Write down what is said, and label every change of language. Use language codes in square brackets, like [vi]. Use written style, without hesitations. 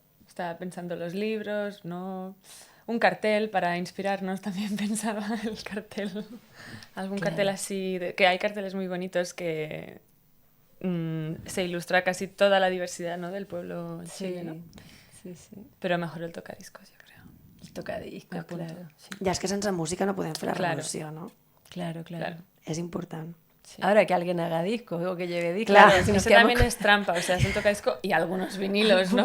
[es] Estaba pensando los libros, ¿no? Un cartel para inspirarnos, también pensaba el cartel. Algún cartel así, que hay carteles muy bonitos que se ilustra casi toda la diversidad, ¿no? Del pueblo chileno. Sí. Pero mejor el tocadiscos, yo creo. El tocadiscos, claro. Sí. [ca] Ja és que sense música no podem fer la revolució, ¿no? [es] Claro. [ca] És important. [es] Sí. Ahora que alguien haga discos o que lleve discos. Claro, si nos eso quedamos... también es trampa, o sea, es un tocadisco y algunos vinilos, ¿no?